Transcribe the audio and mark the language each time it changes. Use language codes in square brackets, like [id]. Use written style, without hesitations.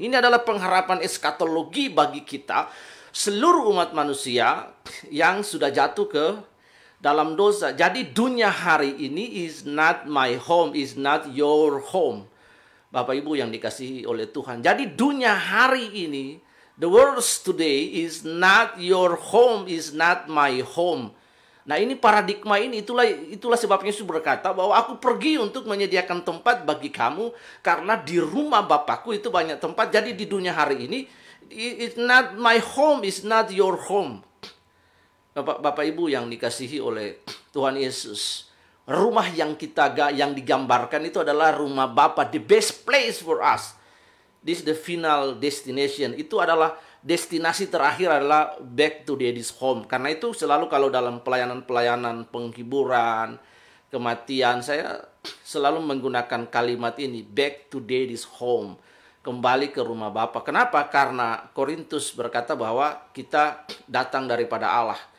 [id] Ini adalah pengharapan eskatologi bagi kita, seluruh umat manusia yang sudah jatuh ke dalam dosa. Jadi dunia hari ini [en] is not my home, is not your home. [id] Bapak Ibu yang dikasihi oleh Tuhan. Jadi dunia hari ini, [en] the world today is not your home, is not my home. [id] Nah, ini paradigma ini, itulah sebabnya Yesus berkata bahwa aku pergi untuk menyediakan tempat bagi kamu, karena di rumah Bapakku itu banyak tempat. Jadi di dunia hari ini, [en] it's not my home, is not your home. [id] Bapak Ibu yang dikasihi oleh Tuhan Yesus, rumah yang digambarkan itu adalah rumah Bapa, [en] the best place for us. This is the final destination. [id] Itu adalah destinasi terakhir, adalah [en] back to daddy's home. [id] Karena itu selalu kalau dalam pelayanan-pelayanan penghiburan, kematian, saya selalu menggunakan kalimat ini, [en] back to daddy's home. [id] Kembali ke rumah Bapa. Kenapa? Karena Korintus berkata bahwa kita datang daripada Allah.